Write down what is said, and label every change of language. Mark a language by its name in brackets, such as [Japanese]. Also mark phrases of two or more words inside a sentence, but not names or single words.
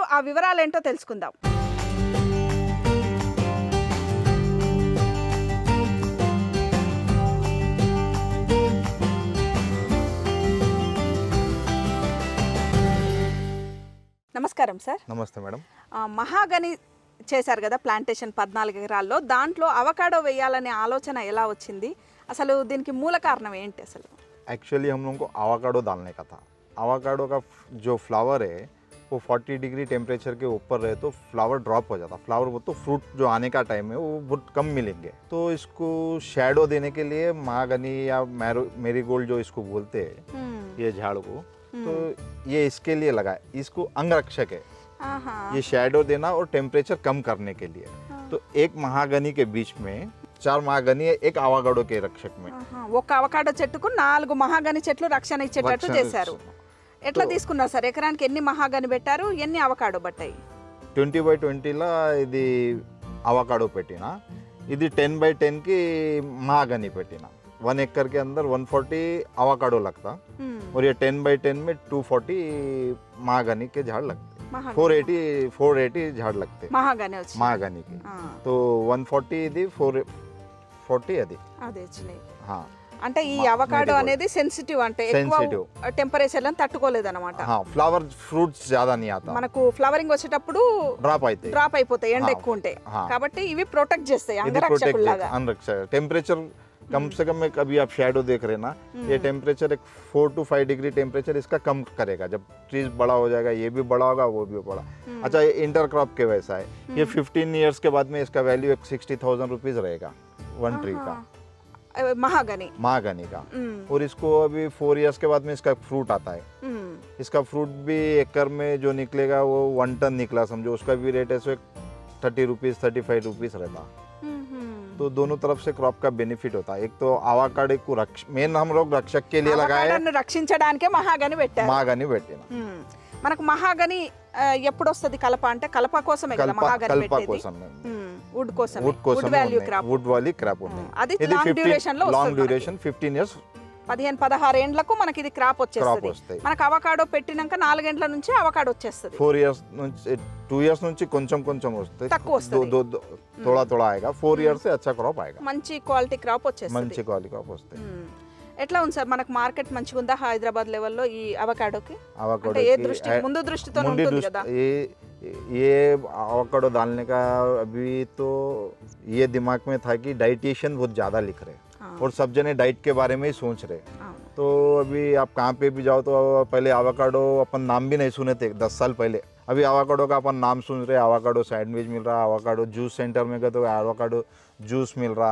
[Telugu] ఆ వివరాలు ఏంటో తెలుసుకుందాం. నమస్కారం సార్. నమస్తే మేడం. మహాగని చేశారు కదా ప్లాంటేషన్ 14 ఎకరాల్లో, దాంట్లో అవకాడో వేయాలనే ఆలోచన ఎలా వచ్చింది, అసలు దీనికి మూల కారణం ఏంటి? అసలు [Hindi] एक्चुअली हम लोगों को आवाकाडो डालने का था. आवाकाडो का जो फ्लावर है वो 40 [English] degree temperature [Hindi] के ऊपर रहे तो [English] flower drop [Hindi] हो जाता. फ्लावर वो तो फ्रूट जो आने का टाइम है वो बहुत कम मिलेंगे. तो इसको शैडो देने के लिए महागनी या मेरीगोल्ड जो इसको बोलते हैं ये झाड़ को, तो ये इसके लिए लगा है. इसको अंगरक्षक है, ये शैडो देना और टेम्परेचर कम करने के लिए. तो एक महागनी के बीच में 4 महागनी है, एक आवाकाडो के रक्षक में. [Telugu] ఒక అవకాడో చెట్టుకు 4 మహాగని చెట్లు రక్షణ ఇచ్చేటట్టు చేశారు. ఎట్లా తీసుకున్నారు సార్? ఎకరానికి ఎన్ని మహాగని పెట్టారు, ఎన్ని అవకాడో పట్టాయి? 20x20 ला ఇది అవకాడో పెట్టినా, ఇది 10x10 की महागनी పెట్టినా. [Hindi] 1 एकड़ के अंदर 140 avocado लगता और ये 10x10 में 240 महागनी के झाड़ लगते. 480 झाड़ लगते महागनी के. [Telugu] तो 140 ఇది 440 అది వచ్చినాయి. అంటే ఈ అవకాడో అనేది సెన్సిటివ్, అంటే ఎక్కువ టెంపరేచర్ లను తట్టుకోలేదు అన్నమాట. [English] flower fruits [Hindi] ज़्यादा नहीं आता. [Telugu] మనకు ఫ్లవరింగ్ వచ్చేటప్పుడు డ్రాప్ అయిపోతాయి ఎండ ఎక్కువ ఉంటే, కాబట్టి ఇవి ప్రొటెక్ట్ చేస్తాయి అంగరక్షకుల్లాగా. [Hindi] टेम्परेचर कम से कम एक अभी आप शैडो देख रहे हैं ना, ये टेम्परेचर एक [English] 4 to 5 degree temperature [Hindi] इसका कम करेगा. जब ट्रीज बड़ा हो जाएगा ये भी बड़ा होगा वो भी बड़ा. अच्छा, ये [English] inter crop [Hindi] के वैसा है. ये 15 ईयर्स के बाद में इसका वैल्यू एक 60,000 रुपीज रहेगा [English] one tree [Hindi] का, महागनी का. और इसको अभी 4 ईयर्स के बाद में इसका फ्रूट आता है. इसका फ्रूट भी एकड़ में जो निकलेगा वो 1 टन निकला समझो, उसका भी रेट है 30 रुपीज 35 रुपीज रहता. तो दोनों तरफ से क्रॉप का बेनिफिट होता है. एक तो आवाकाडो को मेन हम लोग रक्षक के लिए लगाए, [Telugu] రక్షించడానికే మహాగని పెట్టారు. महागनी పెట్టిన. మనకు మహాగని ఎప్పుడు వస్తది? కలప అంటే కలప కోసమే కదా మహాగని పెట్టేది. [English] వుడ్ కోసం, wood value crop, wood value crop ఉంది. [Telugu] అది [English] long duration [Telugu] లో వస్తుంది. [English] long duration 15 years [Telugu] 15-16 ఏండ్లకు మనకి ఇది క్రాప్ వచ్చేస్తుంది. మనకు అవకాడో పెట్టినాక 4 ఏండ్ల నుంచి అవకాడో వచ్చేస్తుంది. 4 ఇయర్స్ నుంచి 2 ఇయర్స్ నుంచి కొంచెం కొంచెం వస్తుంది, తక్కువ వస్తుంది, [Hindi] थोड़ा थोड़ा आएगा. 4 इयर्स से अच्छा क्रॉप आएगा, [Telugu] మంచి [English] quality crop [Telugu] వచ్చేస్తుంది. మంచి [English] quality crop [Telugu] వస్తుంది. ఎట్లా ఉంది సార్ మనకు మార్కెట్ మంచిగా ఉందా హైదరాబాద్ లెవెల్లో ఈ అవకాడోకి? అవకాడో ఏ దృష్టి ముందు దృష్టితో ఉంటుంది కదా? [Hindi] ये avocado डालने का अभी तो ये दिमाग में था कि डाइटिशियन बहुत ज़्यादा लिख रहे और सब जने डाइट के बारे में ही सोच रहे. तो अभी आप कहाँ पे भी जाओ तो पहले avocado अपन नाम भी नहीं सुने थे 10 साल पहले. अभी avocado का अपन नाम सुन रहे, [English] avocado sandwich [Hindi] मिल रहा, [English] avocado juice centre [Hindi] में गए तो [English] avocado juice [Hindi] मिल रहा.